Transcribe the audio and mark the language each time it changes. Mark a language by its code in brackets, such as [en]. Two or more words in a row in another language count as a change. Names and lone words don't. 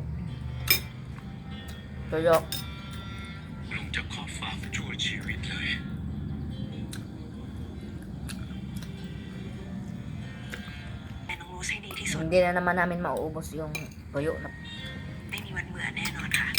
[tl] Tuyo. [th] ลุงจะขอฝากชั่วชีวิตเลย แต่น้องโรสให้ดีที่สุด [tl] Hindi na naman namin mauubos yung tuyo na [th] ไม่มีวันเบื่อแน่นอนค่ะ